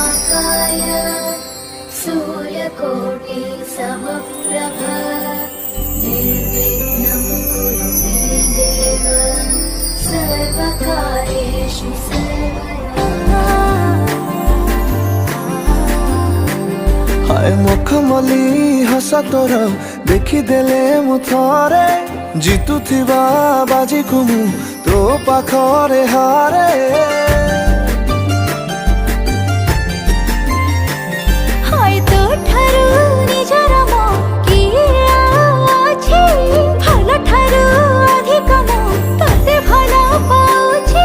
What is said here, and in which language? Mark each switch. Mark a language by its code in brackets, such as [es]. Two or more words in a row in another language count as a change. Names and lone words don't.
[sa] सर्वज्ञानमयं सूर्यकोटि समप्रभा निर्विघ्नं कुरु मे देव सर्वकार्येषु सर्वदा। [or] ହାୟ ମୁଖମଲି ହସ ତୋର ଦେଖିଦେଲେ ମୁ ଥରେ ଜିତୁଥିବା ବାଜି କୋ ମୁ ତୋ ପାଖରେ ହାରେ। ହାୟ ତୋ ଠାରୁ ନିଜର ମୋ କିଆ ଅଛି ଭଲ ଠାରୁ ଅଧିକ ମୋ ତତେ ଭଲ ପାଉଛି।